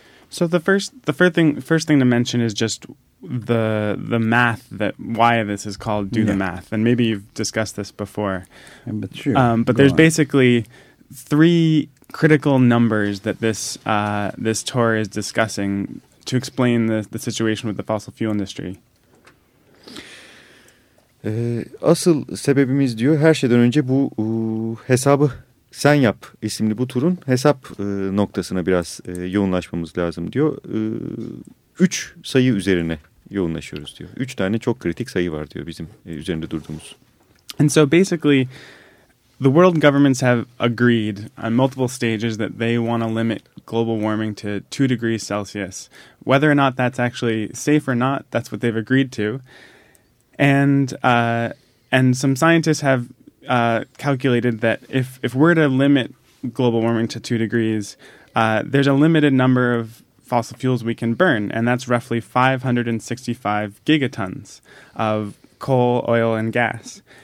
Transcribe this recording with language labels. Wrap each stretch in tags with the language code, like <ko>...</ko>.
<en>So the first thing to mention is just the math, that why this is called Do the Math, and maybe you've discussed this before. But sure. But there's basically three critical numbers that this tour is discussing to explain the situation with the fossil fuel industry.</en> <tr>Asıl sebebimiz diyor her şeyden önce bu hesabı Sen Yap isimli bu turun hesap noktasına biraz yoğunlaşmamız lazım diyor. Üç sayı üzerine yoğunlaşıyoruz diyor. Üç tane çok kritik sayı var diyor bizim üzerinde durduğumuz.</tr> <en>And so basically, the world governments have agreed on multiple stages that they want to limit global warming to 2 degrees Celsius. Whether or not that's actually safe or not, that's what they've agreed to. And some scientists have calculated that if we're to limit global warming to 2 degrees, there's a limited number of fossil fuels we can burn, and that's roughly 565 gigatons of coal, oil, and gas.</en>